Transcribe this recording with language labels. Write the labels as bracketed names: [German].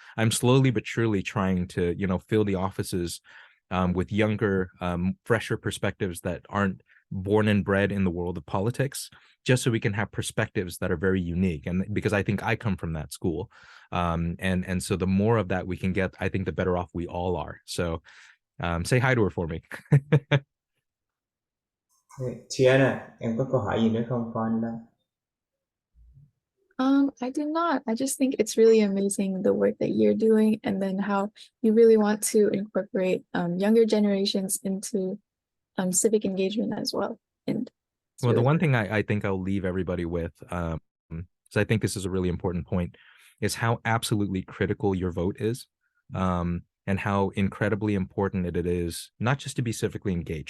[English] I'm slowly but surely trying to, fill the offices with younger, fresher perspectives that aren't born and bred in the world of politics, just so we can have perspectives that are very unique. And because I think I come from that school. And so the more of that we can get, I think the better off we all are. So say hi to her for me. [Vietnamese] Tiana, em có câu hỏi gì nữa không [English] for [Vietnamese] anh Lâm? [English] I do not. I just think it's really amazing the work that you're doing and then how you really want to incorporate younger generations into civic engagement as well. And it's Well, the really one thing I think I'll leave everybody with, so I think this is a really important point, is how absolutely critical your vote is, and how incredibly important it is, not just to be civically engaged.